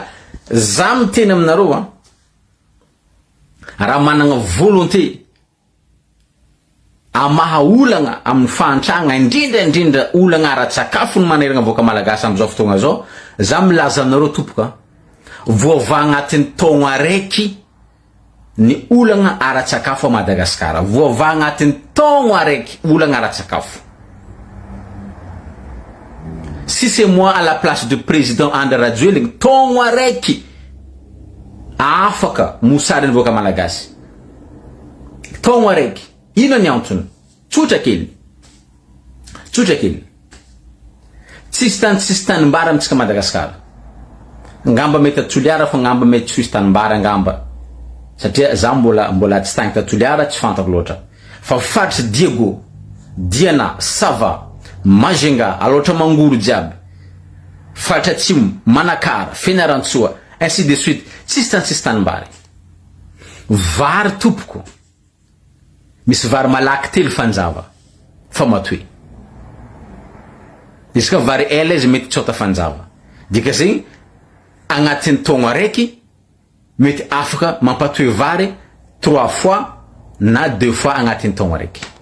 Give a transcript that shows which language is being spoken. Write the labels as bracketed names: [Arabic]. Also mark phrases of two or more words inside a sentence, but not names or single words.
[Malagasy] Za miteny aminareo raha managna volonté amaha olagna amin'ny fantragna, indrindra olagna ara-tsakafo no maneragna voaka malagasy am'izao fotoagna zao, za milaza aminareo tompoka voava agnatin'ny taogno araiky ny olagna ara-tsakafo a Madagasikara. Voava agnatin'ny taogno araiky olagna ara-tsakafo. [French] Si c'est moi à la place du président Andry Rajoelina, [Malagasy] taogno araiky afaka mosary ny voaka malagasy. Taogno araiky. Ino ny antony? Tsotra kely. Tsisy tanimbara amitsika Madagasikara. Ngamba mety Toliara fa ngamba mety tsisy tanimbara ngamba. Satria za mbola tsy tany Toliara, tsy fantako loatra. Fa faritry Diego, Diana, Sava, Majenga, aloatra Mangoro jiaby, faritra Atsimo, Manakara, Fianarantsoa, [French] ainsi de suite. [Malagasy] Tsisy tanimbara. Vary tompoko. Misy vary malaky telo fanjava fa matoy. Izy ka vary ela izy mety tsota fanjava. Dika zegny agnatin'ny taogno araiky mety afaka mampatoy vary 3 fois na 2 fois agnatin'ny taogno araiky.